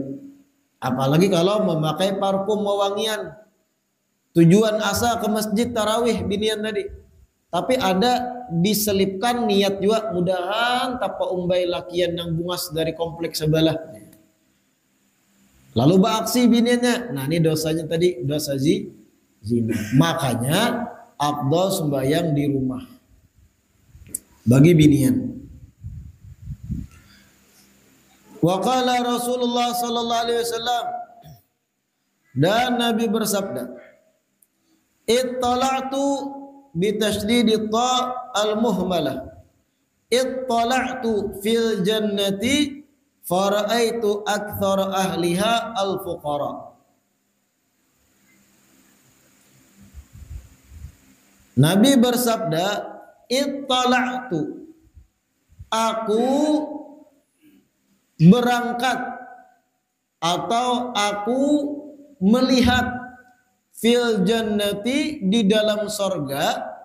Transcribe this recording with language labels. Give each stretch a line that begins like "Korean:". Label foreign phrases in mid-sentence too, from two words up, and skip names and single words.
Banjar: Apalagi kalau memakai parfum wewangian, tujuan asa ke masjid tarawih binian tadi, tapi ada diselipkan niat juga, mudahan tapa umbai lakian yang bungas dari kompleks sebelah, lalu beraksi biniannya. Nah ini dosanya tadi dosa zina. Makanya afdal sembahyang di rumah bagi binian.
Arabic: وقال رسول الله صلى الله عليه وسلم,
Banjar: dan Nabi bersabda,
Arabic: اطلعت بتشديد التاء المهملة، اطلعت في الجنة فرأيت أكثر أهلها الفقراء.
Banjar: Nabi bersabda, ittala'tu, aku berangkat atau aku melihat,
Arabic: في الجنة,
Banjar: di dalam sorga,